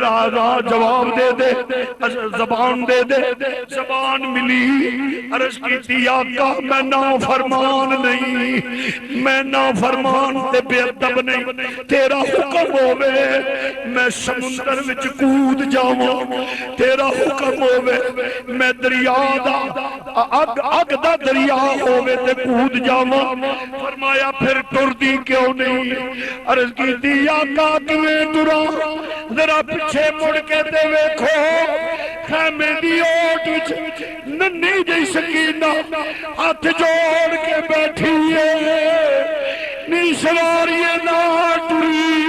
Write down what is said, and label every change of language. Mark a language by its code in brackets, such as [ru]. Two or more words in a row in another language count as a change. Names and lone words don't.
[pa] آدھا جواب دے دے، زبان دے دے، زبان ملی، [ur] عرض کی تھی [pa] آقا میں نافرمان نہیں، میں نافرمان تے بے ادب نہیں، تیرا حکم ہوئے میں سمندر وچ کود جاواں، تیرا حکم ہوئے میں دریا دا اگ دا دریا ہوئے تے کود جاواں، فرمایا پھر ٹر دی کیوں نہیں؟ [ur] عرض کی تھی [pa] آقا کیویں ٹراں، ذرا پیچھے مڑ کے تے ویکھو، خیمے دی اوٹ وچ ننھی جئی سکینہ ہاتھ جوڑ کے بیٹھی ہے، نی سواری نہ ٹری،